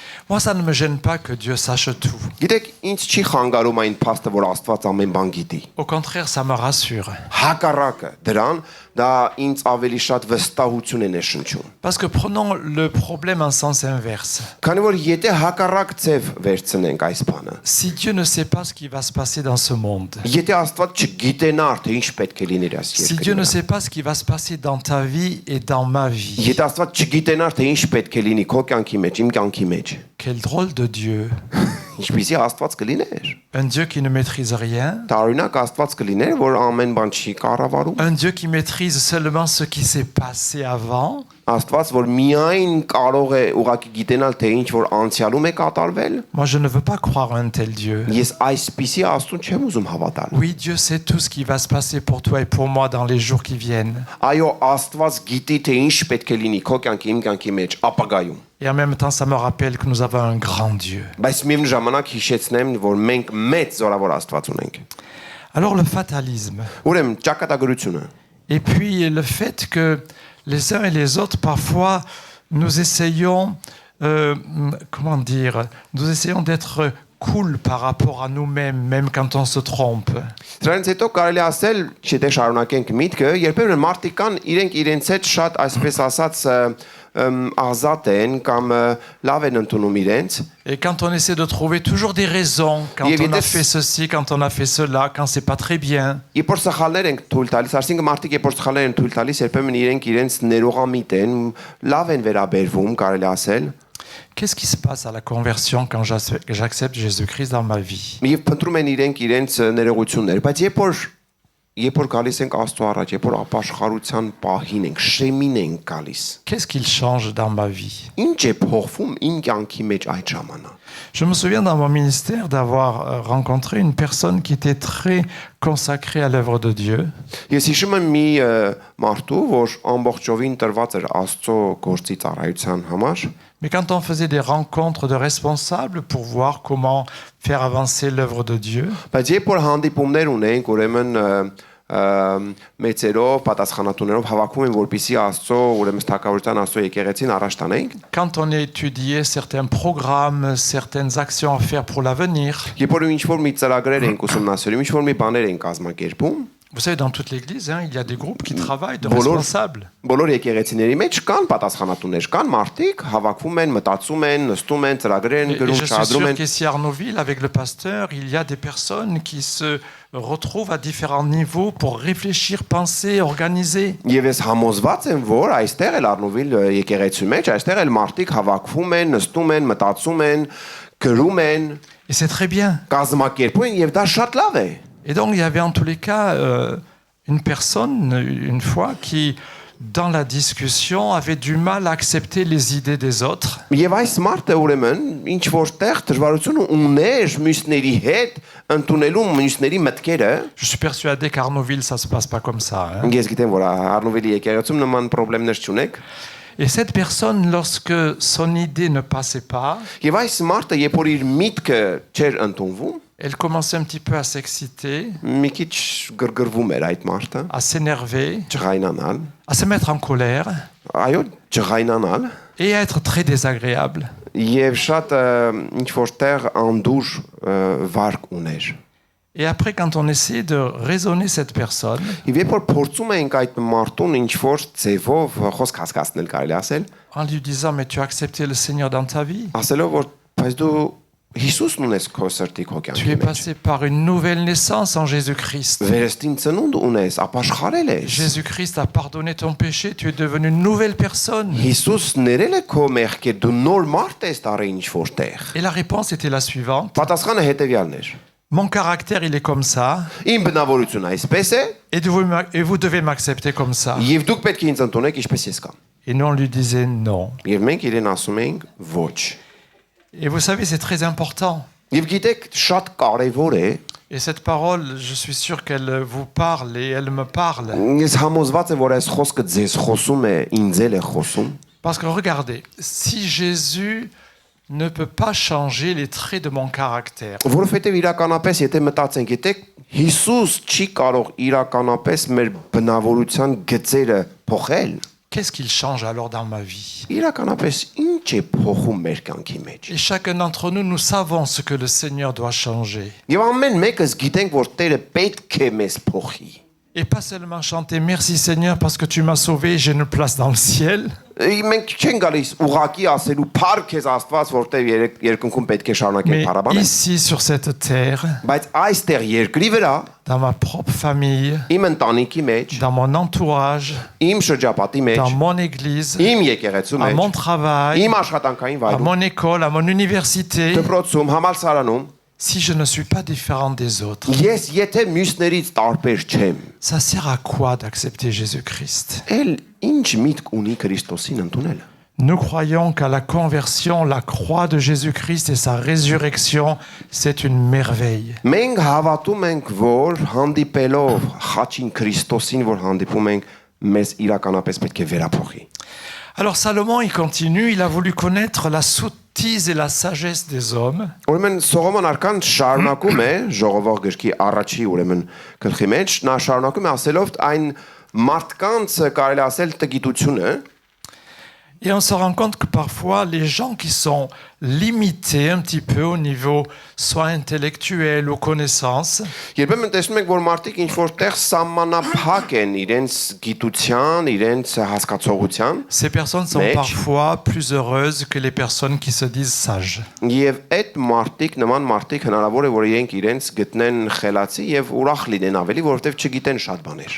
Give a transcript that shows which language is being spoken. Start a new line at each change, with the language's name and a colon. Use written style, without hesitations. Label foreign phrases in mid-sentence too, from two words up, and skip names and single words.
French: Moi, ça ne me gêne pas que Dieu sache tout.
Armenian: Գիտեք, ինձ չի խանգարում այն փաստը, որ Աստված ամեն բան գիտի։
French: Au contraire, ça me rassure.
Armenian: Հակառակը դրան դա ինձ ավելի շատ վստահություն է ներշնչում։
French: Parce que prenons le problème en sens inverse.
Armenian: Քանի որ եթե հակառակ ձև վերցնենք այս բանը,
French: Si Dieu ne sait pas ce qui va se passer dans ce monde,
Armenian: եթե Աստված չգիտենար, թե ինչ պետք է լիներ այս
French: si Dieu ne
Armenian: երկրում,
French: sait pas ce qui va se passer dans ta vie et dans ma vie,
Armenian: եթե Աստված չգիտենար, թե ինչ պետք է լինի քո կյանքի մեջ, իմ կյանքի մեջ,
French: quel drôle de Dieu.
Armenian: ինչպեսի Աստված կլիներ։
French: Un Dieu qui ne maîtrise rien,
Armenian: Տարօրինակ Աստված կլիներ, որ amեն բան չի կառավարում,
French: un Dieu qui maîtrise seulement ce qui s'est passé avant,
Armenian: Աստված, որ միայն կարող է ուղղակի գիտենալ, թե ինչ որ անցյալում է կատարվել,
French: moi je ne veux pas croire un tel Dieu.
Armenian: ես այսպիսի Աստուն չեմ ուզում հավատալ։
French: Oui, Dieu sait tout ce qui va se passer pour toi et pour moi dans les jours qui viennent.
Armenian: Այո, Աստված գիտի, թե ինչ պետք է լինի քո կյանքի, իմ կյանքի մեջ, ապագայում։
French: Et en même temps, ça me rappelle que nous avons un grand Dieu.
Armenian: Բայց միևնույն ժամանակ հիշեցնեմ, որ մենք մեծ զորավոր Աստված ունենք։
French: Alors le fatalisme,
Armenian: Ուրեմն ճակատագրությունը,
French: et puis le fait que les uns et les autres, parfois, nous essayons, comment dire, nous essayons d'être cool par rapport à nous-mêmes, même quand on se trompe.
Armenian: Դրանից հետո կարելի է ասել, չէ՞ շարունակենք միտքը, երբեմն մարդիկ կան իրենք իրենց հետ շատ այսպես ասած ազատ են կամ լավ են ընդունում իրենց
French: Et quand on essaie de trouver toujours des raisons, quand Et on a évidemment- fait ceci, quand on a fait cela, quand c'est pas très bien,
Armenian: Երբ որ սխալներ են թույլ տալիս, ասինքն մարդիկ երբ որ սխալներ են թույլ տալիս, երբեմն իրենք իրենց ներողամիտ են, լավ են վերաբերվում, կարելի ասել,
French: qu'est-ce qui se passe à la conversion quand j'accepte Jésus-Christ dans ma vie?
Armenian: եւ փնտրում են իրենք իրենց ներողություններ, բայց երբ որ գալիս ենք Աստծո առաջ, երբ որ ապաշխարության պահին ենք, շեմին ենք գալիս,
French: Qu'est-ce qu'il change dans ma vie?
Armenian: ինչ է փոխվում իմ կյանքի մեջ այդ ժամանակ։
French: Je me souviens dans mon ministère d'avoir rencontré une personne qui était très consacrée à l'œuvre de Dieu.
Armenian: Ես հիշում եմ մի մարդու, որ ամբողջովին տրված էր Աստծո գործի ծառայության համար,
French: Mais quand on faisait des rencontres de responsables pour voir comment faire avancer l'œuvre de Dieu,
Armenian: բայց երբ որ հանդիպումներ ունենք, ուրեմն մեծերով, պատասխանատուներով հավաքում են, որպեսզի Աստծո, ուրեմն Թագավորության Աստծո եկեղեցին առաջ տանենք,
French: quand on étudiait certains programmes, certaines actions à faire pour l'avenir,
Armenian: երբ որ ինչ որ մի ծրագրեր ենք ուսումնասիրում, ինչ որ մի բաներ ենք կազմակերպում,
French: vous savez, dans toute l'Église, il y a des groupes qui travaillent de
Armenian: Բոլոր-
French: responsables.
Armenian: բոլոր եկեղեցիների մեջ կան պատասխանատուներ, կան մարդիկ, հավաքում են, մտածում են, նստում են, ծրագրեր են
French: Et
Armenian: գրում,
French: je suis
Armenian: շահադրում
French: sûr
Armenian: են։
French: qu'ici à Arnaudville, avec le pasteur, il y a des personnes qui se retrouvent à différents niveaux pour réfléchir, penser, organiser.
Armenian: Եվ ես համոզված եմ, որ այստեղ էլ Արնուվիլ եկեղեցու մեջ, այստեղ էլ մարդիկ հավաքում են, նստում են, մտածում են, գրում են,
French: Et c'est très bien.
Armenian: կազմակերպում են եւ դա շատ լավ է։
French: Et donc, il y avait en tous les cas une personne, une fois, qui, dans la discussion, avait du mal à accepter les idées des autres.
Armenian: Եվ այս մարդը ուրեմն ինչ որտեղ դժվարություն ուներ մյուսների հետ ընդունելու մյուսների մտքերը։
French: Je suis persuadé qu'à Arnaudville, ça ne se passe pas comme ça. Hein.
Armenian: Ես գիտեմ, որ Արնուվիլի եկեղեցում նման խնդիրներ չունեք։
French: Et cette personne, lorsque son idée ne passait pas,
Armenian: Եվ այս մարդը, երբ որ իր միտքը չէր ընդունվում,
French: elle commençait un petit peu à s'exciter,
Armenian: մի քիչ գրգռվում էր այդ մարդը,
French: à s'énerver,
Armenian: ջղայնանալ,
French: à se mettre en colère
Armenian: այո, ջղայնանալ,
French: et à être très désagréable.
Armenian: եւ շատ ինչ որտեղ անդուր վարկ ուներ։
French: Et après, quand on essaie de raisonner cette personne,
Armenian: Եվ երբ որ փորձում ենք այդ մարդուն ինչ որ ձևով խոսք հասկացնել կարելի ասել,
French: en lui disant, mais tu as accepté le Seigneur dans ta vie,
Armenian: ասելով որ բայց դու Հիսուսն ունես քո սրտի քո
French: tu es
Armenian: կյանքի մեջ։
French: passé par une nouvelle naissance en Jésus-Christ.
Armenian: Վերստին ծնունդ ունես, ապաշխարել ես։
French: Jésus-Christ a pardonné ton péché, tu es devenu une nouvelle personne.
Armenian: Հիսուս ներել է քո մեղքեր, դու նոր մարդ ես տարի ինչ որտեղ։
French: Et la réponse était la suivante.
Armenian: Պատասխանը հետեւյալն էր.
French: Mon caractère, il est comme ça,
Armenian: Իմ բնավորությունը այսպես է,
French: et vous devez m'accepter comme ça.
Armenian: եւ դուք պետք է ինձ ընդունեք ինչպես ես կամ։
French: Et nous, on lui disait non.
Armenian: Եվ մենք իրեն ասում ենք ոչ։
French: Et vous savez, c'est très important.
Armenian: Եվ գիտեք, շատ կարեւոր է,
French: Et cette parole, je suis sûr qu'elle vous parle et elle me parle.
Armenian: ես համոզված եմ, որ այս խոսքը ձեզ խոսում է, ինձ էլ է խոսում։
French: Parce que regardez, si Jésus ne peut pas changer les traits de mon caractère,
Armenian: Որովհետև իրականապես եթե մտածենք, եթե Հիսուս չի կարող իրականապես մեր բնավորության գծերը փոխել,
French: qu'est-ce qu'il change alors dans ma vie?
Armenian: իրականապես ինչ է փոխում մեր կյանքի մեջ։
French: Et chacun d'entre nous, nous savons ce que le Seigneur doit changer.
Armenian: Եվ ամեն մեկս գիտենք, որ Տերը պետք է մեզ փոխի։
French: Et pas seulement chanter merci Seigneur parce que tu m'as sauvé, j'ai une place dans le ciel.
Armenian: Մենք չենք գալիս ուղակի ասելու «Փառք քեզ Աստված, որտեղ երկնքում պետք է շարունակել
French: Mais
Armenian: փառաբանել»։
French: ici, sur cette terre,
Armenian: Բայց այստեղ երկրի վրա,
French: dans ma propre famille,
Armenian: իմ ընտանիքի մեջ,
French: dans mon entourage,
Armenian: իմ շրջապատի մեջ,
French: dans mon église,
Armenian: իմ եկեղեցու
French: à
Armenian: մեջ,
French: mon travail,
Armenian: իմ աշխատանքային
French: à
Armenian: վայրում,
French: mon école, à mon université,
Armenian: դպրոցում, համալսարանում,
French: si je ne suis pas différent des autres,
Armenian: ես եթե մյուսներից տարբեր չեմ,
French: ça sert à quoi d'accepter Jésus-Christ?
Armenian: էլ ինչ միտք ունի Քրիստոսին ընդունելը։
French: Nous croyons qu'à la conversion, la croix de Jésus-Christ et sa résurrection, c'est une merveille.
Armenian: Մենք հավատում ենք, որ հանդիպելով խաչին Քրիստոսին, որ հանդիպում ենք, մեզ իրականապես պետք է վերափոխի։
French: Alors Salomon, il continue, il a voulu connaître la sottise et la sagesse des hommes.
Armenian: Ուրեմն Սողոմոն արքան շարունակում է ժողովող գրքի առաջի ուրեմն գլխի մեջ, նա շարունակում է ասելով այն մարդկանց կարելի ասել տգիտությունը,
French: Et on se rend compte que parfois, les gens qui sont limités un petit peu au niveau soit intellectuel ou connaissance,
Armenian: երբեմն տեսնում ենք, որ մարդիկ ինչ որտեղ սահմանափակ են իրենց գիտության, իրենց հասկացողության,
French: ces personnes sont Mais- parfois plus heureuses que les personnes qui se disent sages.
Armenian: եւ այդ մարդիկ, նման մարդիկ հնարավոր է, որ իրենք իրենց գտնեն խելացի եւ ուրախ լինեն ավելի, որովհետեւ չգիտեն շատ բաներ։